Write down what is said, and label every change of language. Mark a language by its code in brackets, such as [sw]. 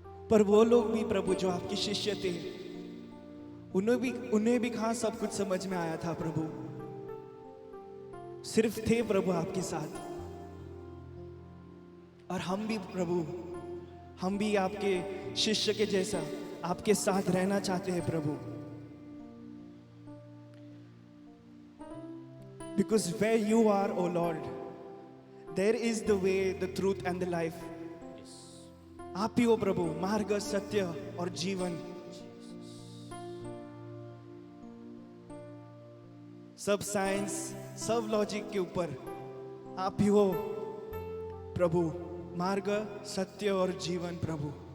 [hi] पर वो लोग भी प्रभु जो आपके शिष्य थे, उन्हें भी कहाँ सब कुछ समझ में आया था प्रभु. सिर्फ थे प्रभु आपके साथ. और हम भी प्रभु, हम भी आपके शिष्य के जैसा आपके साथ रहना चाहते हैं प्रभु. [en] Because where you are, O Lord, there is the way, the truth and the life. [hi] आप ही हो प्रभु, मार्ग, सत्य और जीवन. सब साइंस, सब लॉजिक के ऊपर आप ही हो प्रभु, मार्ग, सत्य और जीवन प्रभु.